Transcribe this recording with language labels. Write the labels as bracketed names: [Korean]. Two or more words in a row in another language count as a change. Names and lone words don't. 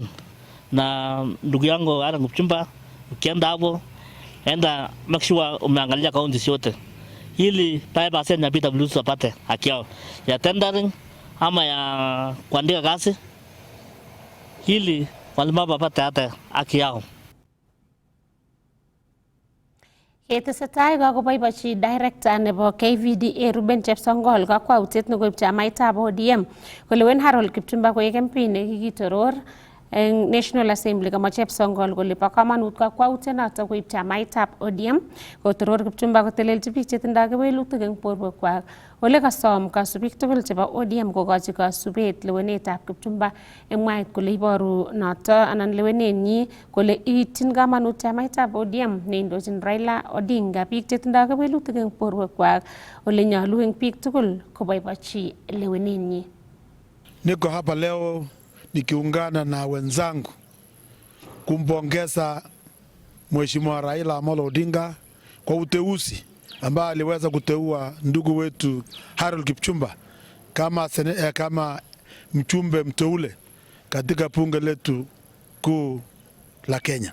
[Swahili] Na ndugu yangu ana Kipchumba, ukienda hapo enda [English] make sure [Swahili] umeangalia kaunti yote, ili 5% ya PWD wapate haki yao ya tendering ama ya kuandika kazi, ili walemavu wapate hata haki yao. [Kalenjin] Ketesetai kakoboibochi director nebo KVDA Ruben Chepsongol kakwautiet nekoib chamaitab ODM kolewen Harold Kipchumba koek MP nekikitoror eng National Assembly. Kamwa Chepsongol kole bo kamanut kakwautienoto koib chamaitab ODM kotoror Kipchumba kotelelchi biik chetindoi kewelutik eng borwekwak, ole kasom kasubik tugul chebo ODM kokochi kasubet lewenetab Kipchumba eng mwaet kole iboru noto anan lewenenyi kole iityin kamanut chamaitab ODM neindochin Raila Odinga biik chetindoi kewelutik eng borwekwak, ole nyolu eng biik tugul koboibochi lewenenyi. [Swahili] Niko hapa leo nikiungana na wenzangu kumpongeza Mheshimiwa Raila Amolo Odinga kwa uteuzi ambao aliweza kuteua ndugu wetu Harold Kipchumba kama mchumbe mteule katika bunge letu kuu la Kenya.